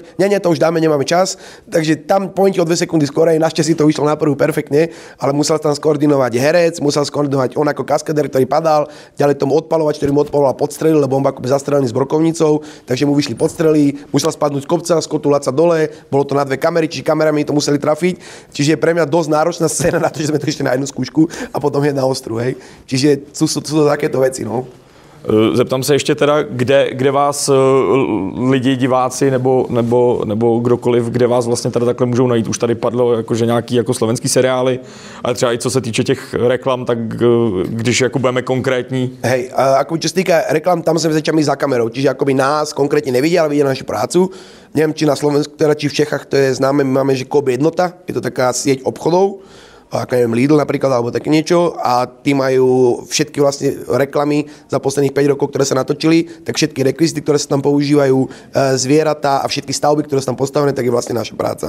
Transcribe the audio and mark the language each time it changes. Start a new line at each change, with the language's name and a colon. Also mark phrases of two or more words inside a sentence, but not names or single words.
Slovak: Nie, to už dáme, nemáme čas. Takže tam pointi o 2 sekundy skorej, našťastie to vyšlo na prvú perfektne, ale musel tam skoordinovať herec, musel skoordinovať on ako kaskadér, ktorý padal, ďalej tomu odpaľovač, ktorý mu odpaloval podstrelil, lebo on bol akoby zastrelený s brokovnicou, takže mu vyšli podstrely, musel spadnúť z kopca, skotulať sa dole, bolo to na 2 kamery, čiže kamerami to museli trafiť. Čiže pre mňa dosť náročná scéna na to, že sme to ešte na jednu skúšku a potom jedna ostru, hej. Čiže sú to takéto veci, no.
Czech: Zeptám se ještě teda, kde vás lidi, diváci nebo kdokoliv, kde vás vlastně teda takhle můžou najít. Už tady padlo jakože nějaký jako slovenský seriály, ale třeba i co se týče těch reklam, tak když jako budeme konkrétní.
Slovak: Hej, ako čo sa týka reklam, tam sme začali za kamerou, čiže akoby nás konkrétne nevidia, ale vidia našu prácu. Neviem, či na Slovensku, teda či v Čechách to je známe, my máme, že Coop Jednota, je to taká sieť obchodov, ako neviem, Lidl napríklad, alebo také niečo, a tí majú všetky vlastne reklamy za posledných 5 rokov, ktoré sa natočili, tak všetky rekvizity, ktoré sa tam používajú, zvieratá a všetky stavby, ktoré sú tam postavené, tak je vlastne naša práca.